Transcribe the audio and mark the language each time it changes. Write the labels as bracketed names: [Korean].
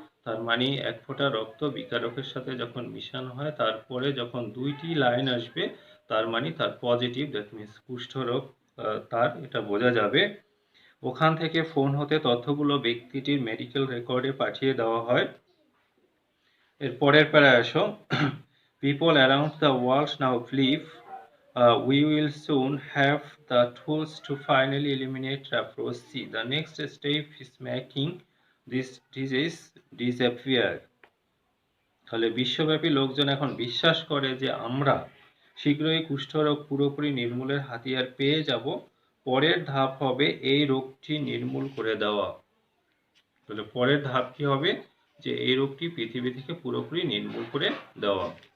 [Bangla] তার মানে 1 ফোঁটা রক্ত বিকারকের সাথে যখন মিশানো হয়, তারপরে যখন 2টি লাইন আসবে তার মানে তার পজিটিভ, [English] that means [Bangla] কুষ্ঠরোগ তার, এটা বোঝা যাবে। ওখান থেকে ফোন হতে তথ্যগুলো ব্যক্তিটির মেডিকেল রেকর্ডে পাঠিয়ে দেওয়া হয়। এর পরের প্যারায় আসো, [English] people around the world now believe we will soon have the tools to finally eliminate leprosy. The next step is making this disease disappear. [Bangla] তাহলে বিশ্বব্যাপী লোকজন এখন বিশ্বাস করে যে আমরা শীঘ্রই কুষ্ঠরোগ পুরোপুরি নির্মূলের হাতিয়ার পেয়ে যাব। পরের ধাপ হবে এই রোগটি নির্মূল করে দেওয়া। তাহলে পরের ধাপ কি হবে, যে এই রোগটি পৃথিবী থেকে পুরোপুরি নির্মূল করে দেওয়া।